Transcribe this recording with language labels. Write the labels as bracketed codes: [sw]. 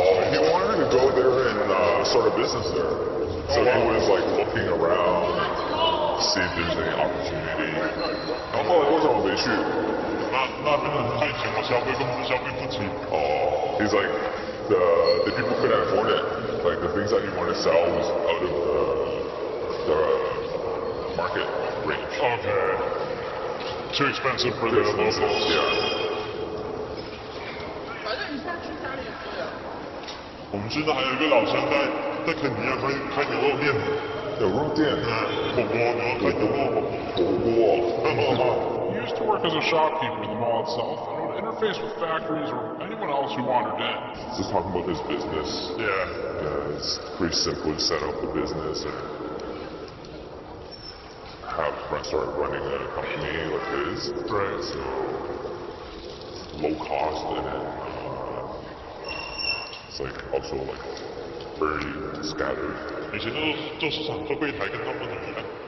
[en] He wanted to go there and start a business there. So he was like looking around, see if there's any opportunity. [zh] 然后后来为什么没去？那边人太穷了，消费根本消费不起。 [en] He's like the people couldn't afford it. Like the things that he wanted to sell was out of the market range. Okay. Too expensive for the locals. Yeah. [zh] 我们现在还有一个老乡在肯尼亚开牛肉店，牛肉店，火锅，开牛肉火锅。 [en] He used to work as a shopkeeper in the mall itself and would interface with factories or anyone else who wandered in. Just talking about his business. Yeah. It's pretty simple to set up the business and have friends start running a company like his. Right. So low cost and then it's like also like very scattered. [zh] 以前做市场做柜台跟他们很一样。